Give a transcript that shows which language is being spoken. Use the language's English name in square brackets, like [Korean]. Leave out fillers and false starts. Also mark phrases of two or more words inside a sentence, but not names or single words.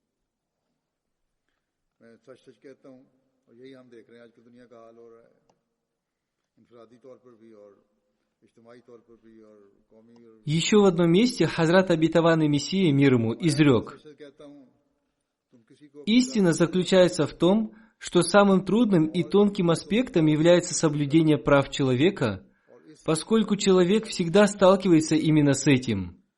[Urdu] میں سچ سچ کہتا ہوں، اور یہی ہم دیکھ رہے ہیں آج کی دنیا کا حال ہو رہا ہے، انفرادی طور پر بھی اور اجتماعی طور پر بھی اور قومی. [Russian] Еще в одном месте Хазрат Обетованный Мессия мир ему изрек: «Истина заключается в том, что самым трудным и тонким аспектом является соблюдение прав человека, поскольку человек всегда сталкивается именно с этим.